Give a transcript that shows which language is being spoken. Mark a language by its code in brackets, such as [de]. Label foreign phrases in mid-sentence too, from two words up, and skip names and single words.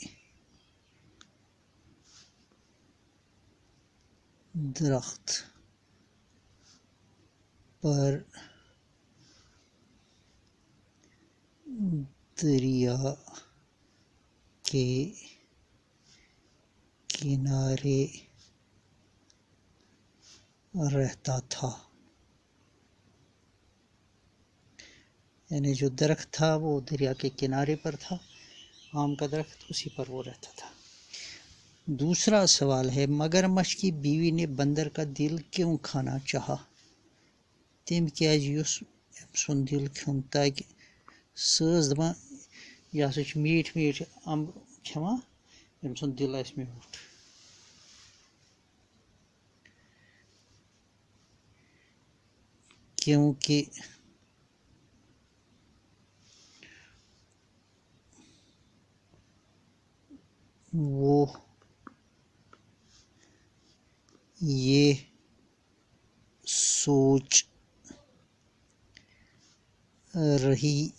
[ur] درخت پر دریا کے کنارے رہتا تھا۔ یعنی جو درخت تھا وہ دریا کے کنارے پر تھا، آم کا درخت اسی پر وہ رہتا تھا۔ دوسرا سوال ہے مگرمچھ کی بیوی نے بندر کا دل کیوں کھانا چاہا؟ [ks] تم کیازِ یوس أمۍ سُنٛد دل کھیوٚن؟ تاکہ سۄ ٲس دپان یہِ ہسا چھُ میٖٹھۍ میٖٹھۍ امب کھٮ۪وان، أمۍ سُنٛد دل آسہِ میوٗٹھ۔ [ur] کیونکہ وہ یہ سوچ رہی